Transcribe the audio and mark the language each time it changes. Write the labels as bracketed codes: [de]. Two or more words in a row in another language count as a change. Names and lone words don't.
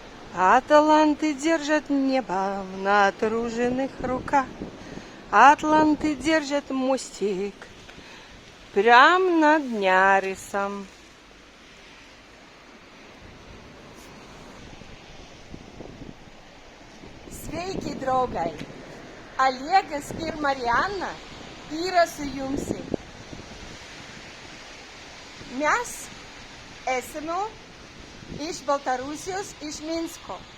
[ru] Атланты держат небо в натруженных руках. Атланты держат мостик прям над Нярисом. [lt] Sveiki, draugai! Olegas ir Mariana yra su jums. Mes esame iš Baltarusijos, iš Minsko.